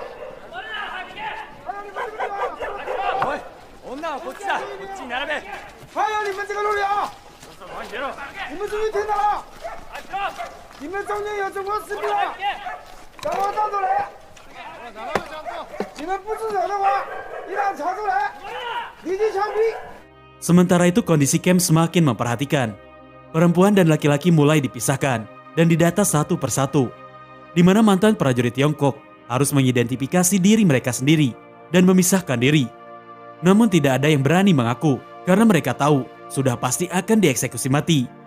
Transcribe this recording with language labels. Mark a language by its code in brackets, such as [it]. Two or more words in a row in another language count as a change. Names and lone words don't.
[zh] 还有你们这个地方， [ja] おい、女はこっちだ。こっちに並べ。 [zh] 还有你们这个楼里啊！往前ろ。你们注意听到了？你们中间有中国士兵啊！赶快站出来！你们不自首的话，一旦查出来，立即枪毙。 [id] Sementara itu kondisi camp semakin memperhatikan. Perempuan dan laki-laki mulai dipisahkan dan didata satu persatu, di mana mantan prajurit Tiongkok harus mengidentifikasi diri mereka sendiri dan memisahkan diri. Namun tidak ada yang berani mengaku karena mereka tahu sudah pasti akan dieksekusi mati.